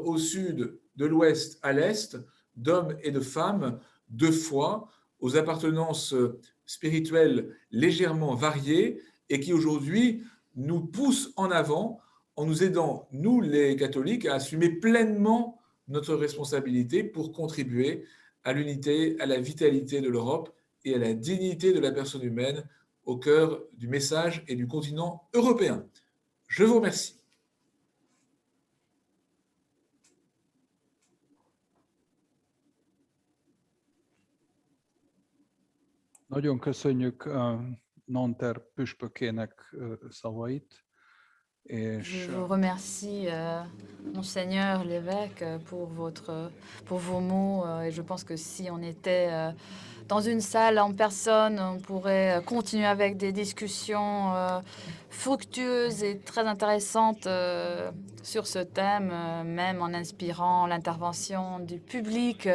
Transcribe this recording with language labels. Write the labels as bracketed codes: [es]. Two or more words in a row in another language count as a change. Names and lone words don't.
[fr] au sud, de l'ouest à l'est, d'hommes et de femmes, de foi, aux appartenances spirituelles légèrement variées et qui aujourd'hui nous poussent en avant en nous aidant, nous les catholiques, à assumer pleinement notre responsabilité pour contribuer à l'unité, à la vitalité de l'Europe et à la dignité de la personne humaine au cœur du message et du continent européen. Je vous remercie. [hu] Nagyon köszönjük Nanterre püspökének szavait. [fr] Je vous remercie, Monseigneur l'évêque, pour vos mots. Et je pense que si on était dans une salle en personne, on pourrait continuer avec des discussions fructueuses et très intéressantes sur ce thème, même en inspirant l'intervention du public.